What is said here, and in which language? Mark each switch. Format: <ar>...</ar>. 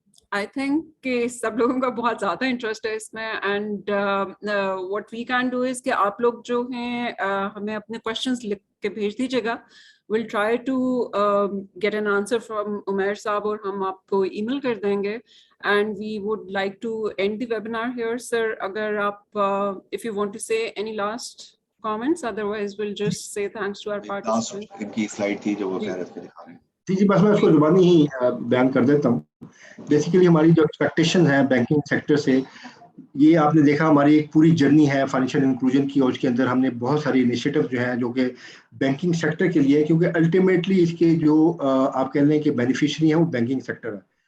<en>I think</en> <ur>کہ سب لوگوں کا بہت زیادہ انٹرسٹ ہے اس میں،</ur> <en>and what we can do is</en> <ur>کہ آپ لوگ جو ہیں ہمیں اپنے کوشچنس لکھ کے بھیج دیجیے گا.</ur> <en>we'll try to get an answer from Umair Sahab</en> <ur>اور ہم آپ کو ای میل کر دیں گے.</ur> <en>And we would like to end the webinar here, sir.</en> <ur>Agar aap,</ur> <en>if you want to say any last comments, otherwise we'll just say thanks to our participants.</en> <ur>ان کی slide تھی جو وہ خیرت پہ دکھا رہے ہیں. جی بس میں اس کو زبانی ہی بیان کر دیتا ہوں. بیسیکلی ہماری جو ایکسپیکٹیشن ہے بینکنگ سیکٹر سے، یہ آپ نے دیکھا ہماری ایک پوری جرنی ہے فائنینشیل انکلوژن کی، اور اس کے اندر ہم نے بہت ساری انیشیٹو جو ہیں جو کہ بینکنگ سیکٹر کے لیے، کیونکہ الٹیمیٹلی اس کے جو آپ کہہ لیں کہ بینیفیشری ہیں وہ بینکنگ سیکٹر ہے.</ur>